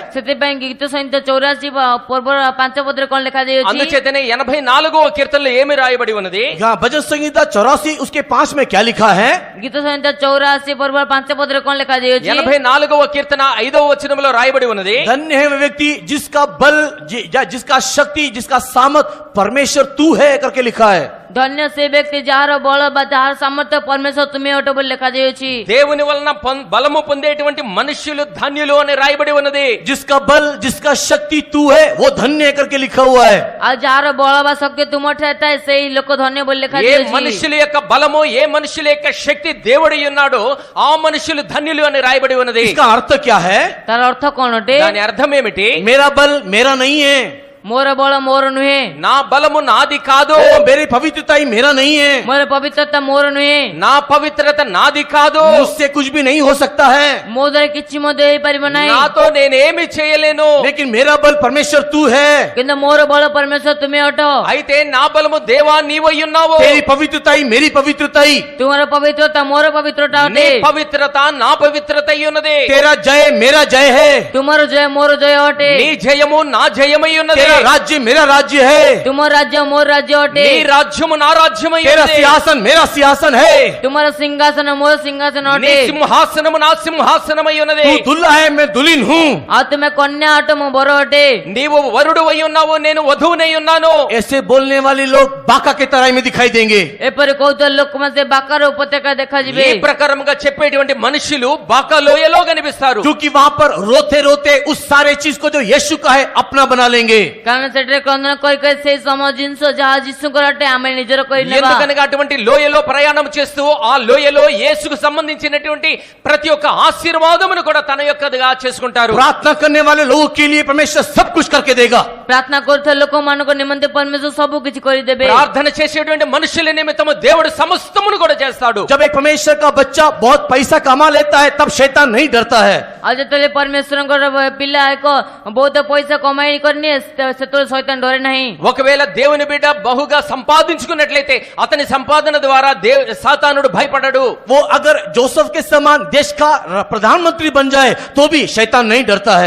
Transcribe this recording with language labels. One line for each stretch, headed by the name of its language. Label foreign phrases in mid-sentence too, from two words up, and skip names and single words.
Odia: ସେଥିପାଇଁ ଗୀତ ସଂହିତା 84 ପର୍ବର 5 ପଦରେ କଣ ଲେଖାଯାଇଛି?
Telugu: అందుచేతనే 84వ కీర్తనలో ఏమి రాయబడి ఉన్నది?
Hindi: यहाँ भजन संगीता 84 उसके 5 में क्या लिखा है?
Odia: ଗୀତ ସଂହିତା 84 ପର୍ବର 5 ପଦରେ କଣ ଲେଖାଯାଇଛି?
Telugu: 84వ కీర్తన 5వ వచనంలో రాయబడి ఉన్నది.
Hindi: धन्य है वह व्यक्ति जिसका बल या जिसका शक्ति जिसका सामर्थ परमेश्वर तू है करके लिखा है.
Odia: ଧନ୍ୟ ସେ ବ୍ୟକ୍ତି ଯାହାର ବଳ ବା ଯାହାର ସାମର୍ଥ୍ୟ ପରମେଶ୍ୱର ତୁମେ ଅଟ ବୋଲି ଲେଖାଯାଇଛି.
Telugu: దేవుని వలన బలము పొందేటువంటి మనుష్యులు ధన్యులు అని రాయబడి ఉన్నది.
Hindi: जिसका बल जिसका शक्ति तू है वो धन्य है करके लिखा हुआ है.
Odia: ଆଉ ଯାହାର ବଳ ବା ଶକ୍ତି ତୁମଠାରେ ଥାଏ ସେଇ ଲୋକ ଧନ୍ୟ ବୋଲି
Telugu: ఏ
Odia: ଲେଖାଯାଇଛି.
Telugu: మనుషుల యొక్క బలము, ఏ మనుషుల యొక్క శక్తి దేవుడి ఉన్నాడో ఆ మనుషులు ధన్యులు అని రాయబడి ఉన్నది.
Hindi: इसका अर्थ क्या है?
Odia: ତାର ଅର୍ଥ କଣ ଅଟେ?
Telugu: దాని అర్థం ఏమిటి?
Hindi: मेरा बल मेरा नहीं है.
Odia: ମୋର ବଳ ମୋର ନୁହେଁ.
Telugu: నా బలము నాది కాదు.
Hindi: मेरी पवित्रता ही मेरा नहीं है.
Odia: ମୋର ପବିତ୍ରତା ମୋର ନୁହେଁ.
Telugu: నా పవిత్రత నాది కాదు.
Hindi: मुझसे कुछ भी नहीं हो सकता है.
Odia: ମୋ ଦ୍ୱାରା କିଛି ମଧ୍ୟ ହେଇପାରିବ ନାହିଁ.
Telugu: నాతో నేనేమి చేయలేను.
Hindi: लेकिन मेरा बल परमेश्वर तू है.
Odia: କିନ୍ତୁ ମୋର ବଳ పరమేశ్వର ତୁମେ ଅଟ.
Telugu: అయితే నా బలము దేవా నీవై ఉన్నావు.
Hindi: तेरी पवित्रता ही मेरी पवित्रता ही.
Odia: ତୁମର ପବିତ୍ରତା ମୋର ପବିତ୍ରତା
Telugu: నీ
Odia: ଅଟେ.
Telugu: పవిత్రత నా పవిత్రత అయి ఉన్నది.
Hindi: तेरा जय मेरा जय है.
Odia: ତୁମର ଜୟ ମୋର ଜୟ ଅଟେ.
Telugu: నీ జయము నా జయమై ఉన్నది.
Hindi: तेरा राज्य मेरा राज्य है.
Odia: ତୁମ ରାଜ୍ୟ ମୋର ରାଜ୍ୟ ଅଟେ.
Telugu: నీ రాజ్యము నా రాజ్యమై
Hindi: तेरा
Telugu: ఉన్నది.
Hindi: सिंहासन मेरा सिंहासन है.
Odia: ତୁମର ସିଂହାସନ ମୋର ସିଂହାସନ
Telugu: నీ
Odia: ଅଟେ.
Telugu: సింహాసనము నా సింహాసనమై ఉన్నది.
Hindi: तू दुल्हा है मैं दुल्हन हूँ.
Odia: ଆଉ ତୁମେ କନ୍ୟା ଅଟ ମୁଁ ବର ଅଟେ.
Telugu: నీవు వరుడు అయి ఉన్నావు, నేను వధువునై ఉన్నాను.
Hindi: ऐसे बोलने वाले लोग बाका के तराई में दिखाई देंगे.
Odia: ଏପରି କହୁଥିବା ଲୋକମାନେ ସେ ବାକାର ଉପତ୍ୟକା ଦେଖାଯିବେ.
Telugu: ఈ ప్రకారముగా చెప్పేటువంటి మనుషులు బాకాలోయలో కనిపిస్తారు.
Hindi: क्योंकि वहां पर रोते रोते उस सारे चीज को जो यीशु का है अपना बना लेंगे.
Odia: କାରଣ ସେଠାରେ କ୍ରନ୍ଦନ କରି କରି ସେଇ ସମ ଜିନିଷ ଯାହା ଯୀଶୁଙ୍କର ଅଟେ ଆମେ ନିଜର କରି ନେବା.
Telugu: ఎందుకనగా అటువంటి లోయలో ప్రయాణం చేస్తూ ఆ లోయలో యేసుకు సంబంధించినటువంటి ప్రతి ఒక్క ఆశీర్వాదమును కూడా తన యొక్కదిగా చేసుకుంటారు.
Hindi: प्रार्थना करने वाले लोगों के लिए परमेश्वर सब कुछ करके देगा.
Odia: ପ୍ରାର୍ଥନା କରୁଥିବା ଲୋକମାନଙ୍କ ନିମନ୍ତେ ପରମେଶ୍ୱର ସବୁ କିଛି କରିଦେବେ.
Telugu: ప్రార్థన చేసేటువంటి మనుషుల నిమిత్తము దేవుడు సమస్తమును కూడా చేస్తాడు.
Hindi: जब एक परमेश्वर का बच्चा बहुत पैसा कमा लेता है तब शैतान नहीं डरता है.
Odia: ଆଉ ଯେତେବେଳେ ପରମେଶ୍ୱରଙ୍କର ପିଲା ଏକ ବହୁତ ପଇସା କମାଇ କରିନିଏ ସେତେବେଳେ ଶୈତାନ ଡରେ ନାହିଁ.
Telugu: ఒకవేళ దేవుని బిడ్డ బహుగా సంపాదించుకున్నట్లయితే అతని సంపాదన ద్వారా సాతానుడు భయపడడు.
Hindi: वो अगर जोसेफ के समान देश का प्रधानमंत्री बन जाए तो भी शैतान नहीं डरता है.